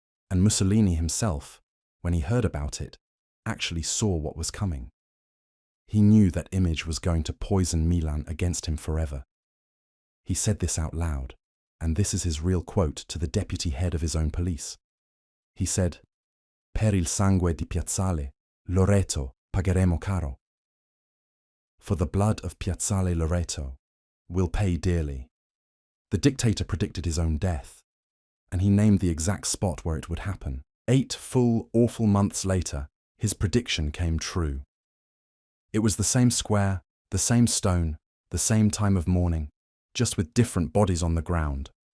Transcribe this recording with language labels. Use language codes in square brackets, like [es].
[en] And Mussolini himself, when he heard about it, actually saw what was coming. He knew that image was going to poison Milan against him forever. He said this out loud. And this is his real quote to the deputy head of his own police. He said, [it] "Per il sangue di Piazzale Loreto pagheremo caro." [en] For the blood of Piazzale Loreto, we'll pay dearly. The dictator predicted his own death, and he named the exact spot where it would happen. 8 full, awful months later, his prediction came true. It was the same square, the same stone, the same time of morning, just with different bodies on the ground.